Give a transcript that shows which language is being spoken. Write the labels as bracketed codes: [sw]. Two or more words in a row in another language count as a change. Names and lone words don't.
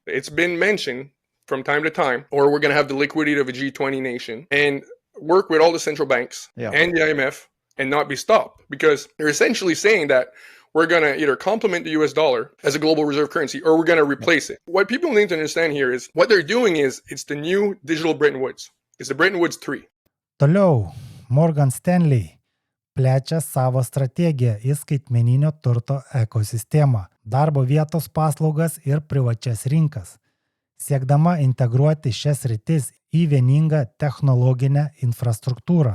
[en] It's been mentioned from time to time, or we're going to have the liquidity of a G20 nation and work with all the central banks and the IMF and not be stopped, because they're essentially saying that we're going to either complement the US dollar as a global reserve currency or we're going to replace it. What people need to understand here is what they're doing is it's the new digital Bretton Woods. It's the Bretton Woods 3. [lt] Toliau, Morgan Stanley plečia savo strategiją į skaitmeninio turto ekosistemą, darbo vietos paslaugas ir privačias rinkas, siekdama integruoti šias rytis į vieningą technologinę infrastruktūrą.